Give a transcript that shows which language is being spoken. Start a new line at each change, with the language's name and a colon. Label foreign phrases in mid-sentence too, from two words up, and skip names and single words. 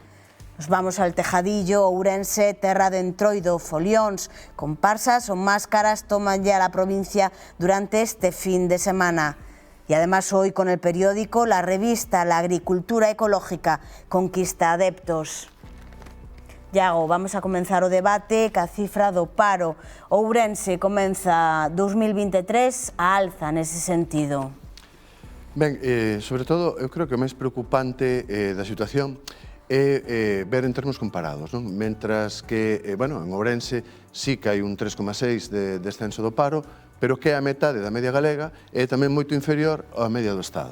Spanish: Nos vamos al Tejadillo, Ourense,
Galician: terra de Entroido,
Spanish: folións, comparsas o máscaras toman ya la provincia durante este fin de semana. Y además hoy con el periódico, la revista La Agricultura Ecológica conquista adeptos.
Galician: Iago, vamos a comenzar o debate ca cifra do paro. Ourense comeza 2023 a alza nese sentido. Ben, sobre todo, eu creo que o máis preocupante da situación é ver en termos comparados, non? Mentras que, bueno, en Ourense sí que hai un 3,6 de descenso do paro, pero que é a metade da media galega e tamén moito inferior á media do Estado.